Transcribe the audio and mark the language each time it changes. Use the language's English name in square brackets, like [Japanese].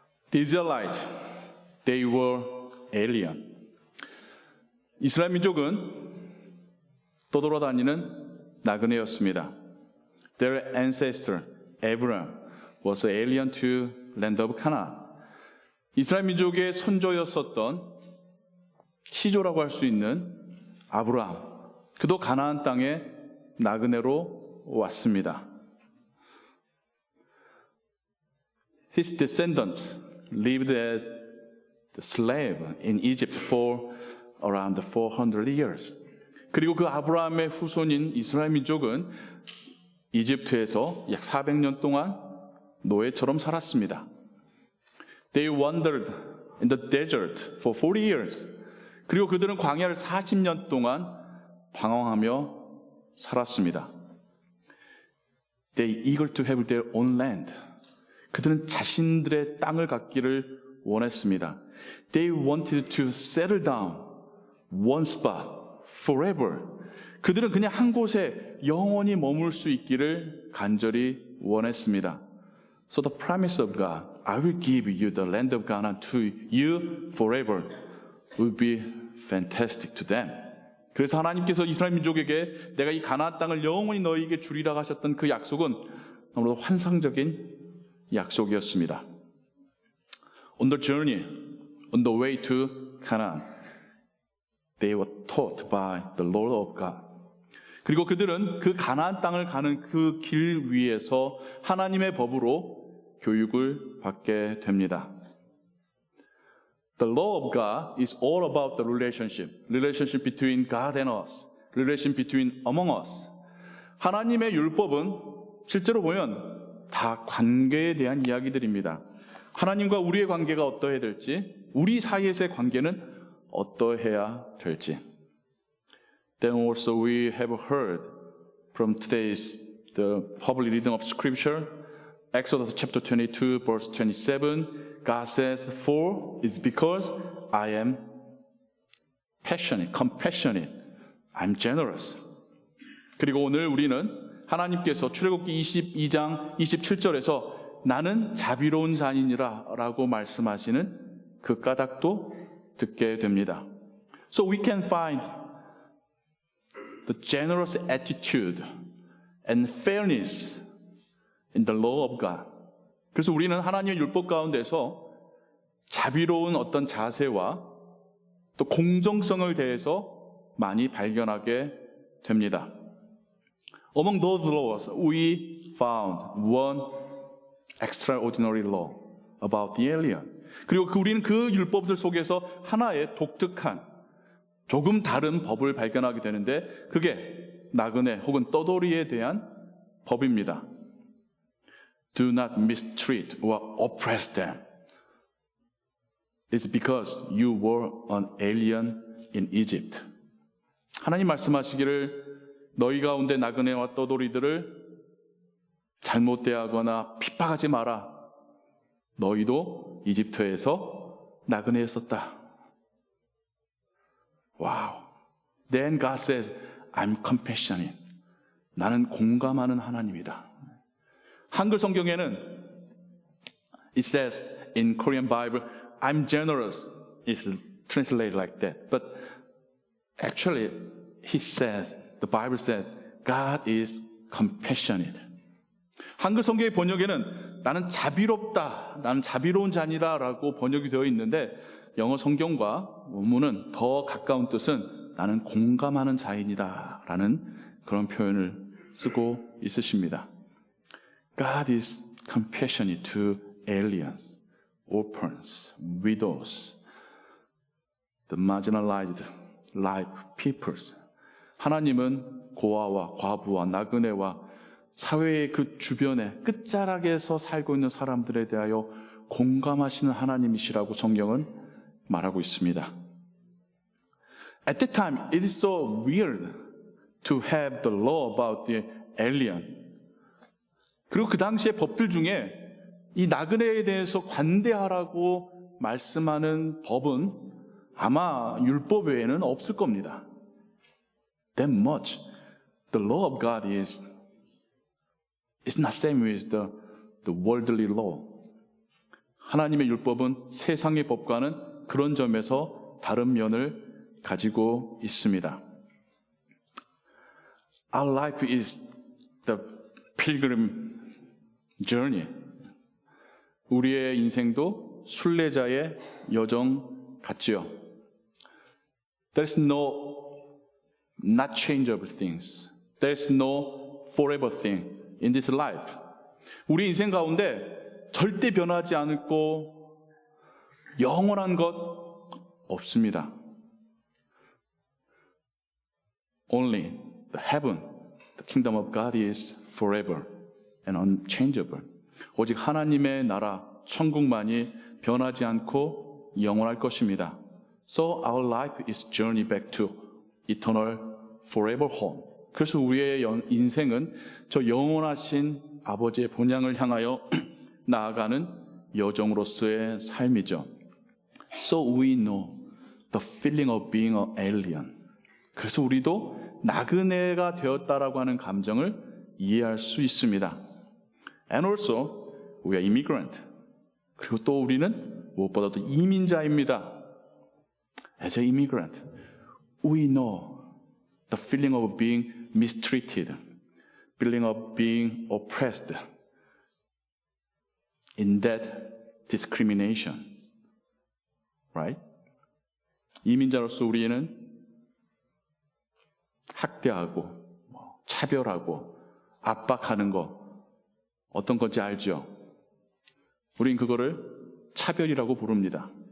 [English] The Israelites, they were alien. [Korean] 이스라엘 민족은 떠돌아다니는 나그네였습니다. [English] Their ancestor Abraham was alien to land of Canaan. [Korean] 이스라엘 민족의 선조였었던 시조라고 할 수 있는 아브라함, 그도 가나안 땅에 나그네로 왔습니다. [English] His descendants lived as the slave in Egypt for around 400 years. [Korean] 그리고 그 아브라함의 후손인 이스라엘 민족은 이집트에서 약 400년 동안 노예처럼 살았습니다. [English] They wandered in the desert for 40 years. [Korean] 그리고 그들은 광야를 40년 동안 방황하며 살았습니다. [English] They eager to have their own land. [Korean] 그들은 자신들의 땅을 갖기를 원했습니다. [English] They wanted to settle down one spot forever. [Korean] 그들은 그냥 한 곳에 영원히 머물 수 있기를 간절히 원했습니다. [English] So the promise of God, I will give you the land of Canaan to you forever, will be fantastic to them. [Korean] 그래서 하나님께서 이스라엘 민족에게 내가 이 가나안 땅을 영원히 너희에게 주리라 하셨던 그 약속은 너무도 환상적인 약속이었습니다. [English] On the journey, on the way to Canaan, they were taught by the Lord of God. [Korean] 그리고 그들은 그 가나안 땅을 가는 그 길 위에서 하나님의 법으로 교육을 받게 됩니다. [English] The law of God is all about the relationship between God and us, relation between among us. [Korean] 하나님의 율법은 실제로 보면 다 관계에 대한 이야기들입니다. 하나님과 우리의 관계가 어떠해야 될지, 우리 사이에서의 관계는 어떠해야 될지. [English] Then also we have heard from today's the public reading of Scripture, Exodus chapter 22, verse 27. God says, "For it's because I am passionate, compassionate, I'm generous." [Korean] 그리고 오늘 우리는 하나님께서 출애굽기 22장 27절에서 나는 자비로운 자니라 라고 말씀하시는 그 까닭도 듣게 됩니다. [English] So we can find the generous attitude and fairness in the law of God. [Korean] 그래서 우리는 하나님의 율법 가운데서 자비로운 어떤 자세와 또 공정성을 대해서 많이 발견하게 됩니다. [English] Among those laws, we found one extraordinary law about the alien. [Korean] 그리고 우리는 그 율법들 속에서 하나의 독특한, 조금 다른 법을 발견하게 되는데 그게 나그네 혹은 떠돌이에 대한 법입니다. [English] Do not mistreat or oppress them. It's because you were an alien in Egypt. [Korean] 하나님 말씀하시기를 너희 가운데 나그네와 떠돌이들을 잘못 대하거나 핍박하지 마라. 너희도 이집트에서 나그네였었다. 와우. [English] Then God says, I'm compassionate. [Korean] 나는 공감하는 하나님이다. 한글 성경에는 [English] it says in Korean Bible, I'm generous. It's translated like that. But actually, the Bible says, God is compassionate. [Korean] 한글 성경의 번역에는 나는 자비롭다, 나는 자비로운 자니라 라고 번역이 되어 있는데 영어 성경과 원문은 더 가까운 뜻은 나는 공감하는 자인이다 라는 그런 표현을 쓰고 있으십니다. [English] God is compassionate to aliens, orphans, widows, the marginalized life peoples. [Korean] 하나님은 고아와 과부와 나그네와 사회의 그 주변에 끝자락에서 살고 있는 사람들에 대하여 공감하시는 하나님이시라고 성경은 말하고 있습니다. [English] At that time, it is so weird to have the law about the alien. [Korean] 그리고 그 당시의 법들 중에 이 나그네에 대해서 관대하라고 말씀하는 법은 아마 율법 외에는 없을 겁니다. [English] That much, the law of God is not same with the worldly law. [Korean] 하나님의 율법은 세상의 법과는 그런 점에서 다른 면을 가지고 있습니다. [English] Our life is the pilgrim journey. [Korean] 우리의 인생도 순례자의 여정 같지요. [English] There's no not changeable things. There's no forever thing in this life. [Korean] 우리 인생 가운데 절대 변하지 않고 영원한 것 없습니다. [English] Only the heaven, the kingdom of God is forever and unchangeable. [Korean] 오직 하나님의 나라, 천국만이 변하지 않고 영원할 것입니다. [English] So our life is journey back to eternal forever home. [Korean] 그래서 우리의 인생은 저 영원하신 아버지의 본향을 향하여 나아가는 여정으로서의 삶이죠. [English] So we know the feeling of being an alien. [Korean] 그래서 우리도 나그네가 되었다라고 하는 감정을 이해할 수 있습니다. [English] And also, we are immigrant. [Korean] 그리고 또 우리는 무엇보다도 이민자입니다. [English] As an immigrant, we know the feeling of being mistreated, feeling of being oppressed in that discrimination. Right? [Korean] 이민자로서 우리는 학대하고 차별하고 압박하는 거 어떤 건지 알죠? 우린 그거를 차별이라고 부릅니다.